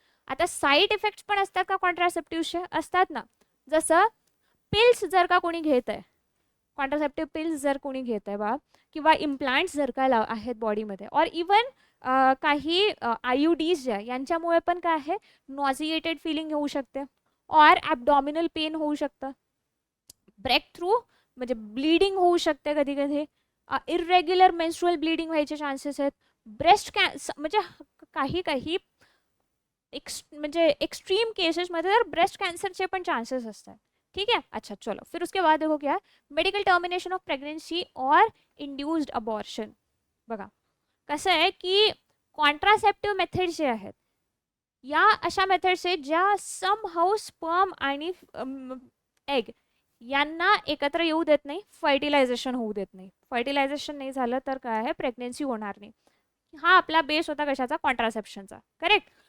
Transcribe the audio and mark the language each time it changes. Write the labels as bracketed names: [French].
[Marathi] आता side effects पण असतात का कॉन्ट्रासेप्टिव्हचे? असतात ना. जसं पिल्स जर का कोणी घेत आहे, कॉन्ट्रासेप्टिव्ह पिल्स जर कोणी घेत आहे बा, किंवा इम्प्लांट्स जर का आहेत बॉडीमध्ये, और इवन काही आयुडीज ज्या यांच्यामुळे पण काय आहे, नॉझिएटेड फिलिंग होऊ शकते, और ॲब्डॉमिनल पेन होऊ शकतं, ब्रेक थ्रू म्हणजे ब्लीडिंग होऊ शकते, कधी कधी इरेग्युलर मेन्स्ट्रुअल ब्लीडिंग व्हायचे चान्सेस आहेत, ब्रेस्ट कॅन्सर म्हणजे काही काही म्हणजे एक्सट्रीम केसेसमध्ये तर ब्रेस्ट कॅन्सरचे पण चान्सेस असतात. [Hindi] ठीक है, अच्छा चलो फिर उसके बाद देखो क्या है, मेडिकल टर्मिनेशन ऑफ प्रेग्नेंसी और इंड्यूस्ड अबॉर्शन. [Marathi] बघा कसं आहे की कॉन्ट्रासेप्टिव्ह मेथड्स जे आहेत या अशा मेथड्स आहेत ज्या सम हाऊ स्पर्म आणि एग यांना एकत्र येऊ देत नाही, फर्टिलायझेशन होऊ देत नाही. फर्टिलायझेशन नाही झालं तर काय आहे, प्रेग्नेन्सी होणार नाही. हा आपला बेस होता कशाचा, कॉन्ट्रासेप्शनचा. करेक्ट.